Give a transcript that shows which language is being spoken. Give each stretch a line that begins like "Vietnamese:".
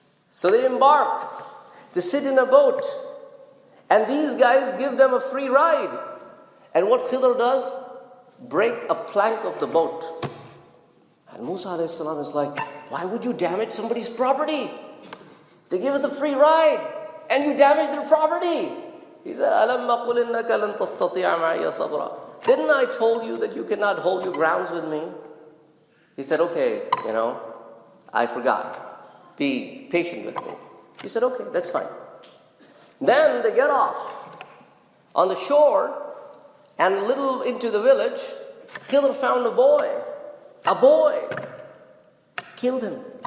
English: So they embark to sit in a boat. And these guys give them a free ride. And what Khidr does? Break a plank of the boat. And Musa alayhi salam is like, why would you damage somebody's property? They give us a free ride, and you damage their property.
Arabic: He said, أَلَمَّ قُلْ إِنَّكَ لَن تَسْتَطِيعَ مَعِيَ صَبْرًا.
English: Didn't I told you that you cannot hold your grounds with me? He said, okay, I forgot. Be patient with me. He said, okay, that's fine. Then they get off on the shore, and a little into the village, Khidr found a boy. A boy. Killed him.